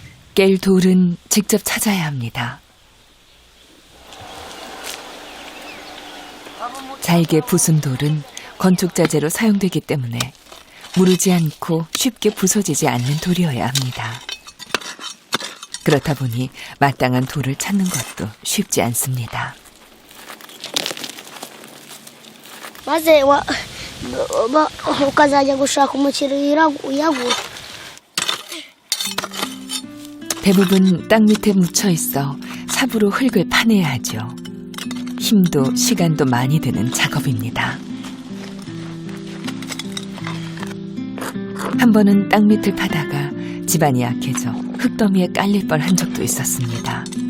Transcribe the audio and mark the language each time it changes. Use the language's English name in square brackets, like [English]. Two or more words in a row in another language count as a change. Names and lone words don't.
[Korean] 깰 돌은 직접 찾아야 합니다. 잘게 부순 돌은 건축자재로 사용되기 때문에 무르지 않고 쉽게 부서지지 않는 돌이어야 합니다. 그렇다 보니 마땅한 돌을 찾는 것도 쉽지 않습니다. [Kinyarwanda] maze ukazajya gushaka umukiriya uyagura. [Korean] 대부분 땅 밑에 묻혀 있어 삽으로 흙을 파내야 하죠. 힘도 시간도 많이 드는 작업입니다. 한 번은 땅 밑을 파다가 집안이 약해져 흙더미에 깔릴 뻔한 적도 있었습니다.